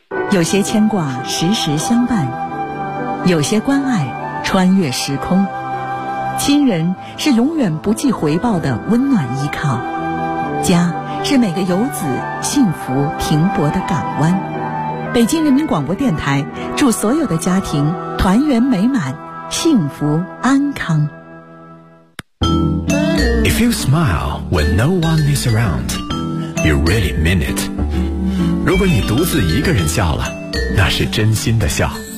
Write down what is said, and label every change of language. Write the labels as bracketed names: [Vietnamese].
[Chinese] 有些牵挂时时相伴有些关爱穿越时空亲人是永远不计回报的温暖依靠家是每个游子幸福停泊的港湾北京人民广播电台祝所有的家庭团圆美满，幸福安康。 [English] If you smile when no one is around, you really mean it. [Chinese] 如果你独自一个人笑了，那是真心的笑。